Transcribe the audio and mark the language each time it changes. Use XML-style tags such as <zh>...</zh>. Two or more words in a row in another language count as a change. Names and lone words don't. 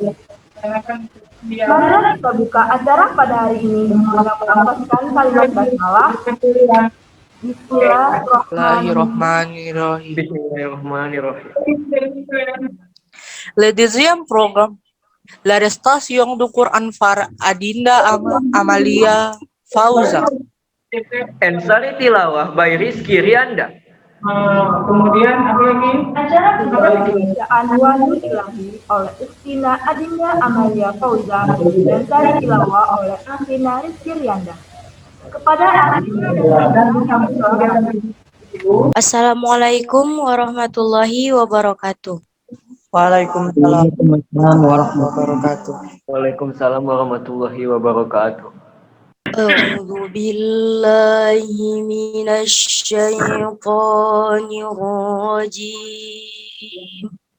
<id>Marilah kita buka acara pada hari ini dengan melafazkan kalimat basmalah.</id> <ar>بسم الله الرحمن الرحيم. بسم الله الرحمن الرحيم.</ar> <fr>Le deuxième programme, la restation du Quran par Adinda Amalia Fauza.</fr> <en>And Sari Tilawah by Rizky Rianda.</en> <id>Kemudian apa lagi? Acara kedua pembacaan Wahyu Ilahi oleh Ustina Adinda Amalia Fauza dan sari tilawah oleh Ustina Rizky Rianda. Kepada Adinda dan</id> <ar>السلام عليكم ورحمة الله وبركاته. وعليكم السلام ورحمة الله وبركاته. وعليكم السلام ورحمة الله وبركاته. أعوذ بالله من الشيطان الرجيم.</ar>